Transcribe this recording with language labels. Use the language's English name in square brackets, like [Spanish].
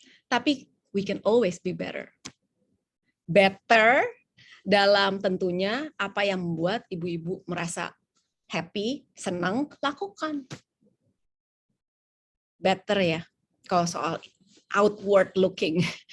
[Indonesian] Tapi [English] we can always be better. [Indonesian] Better dalam tentunya apa yang membuat ibu-ibu merasa happy, senang, lakukan. Better ya, kalau soal [English] outward looking.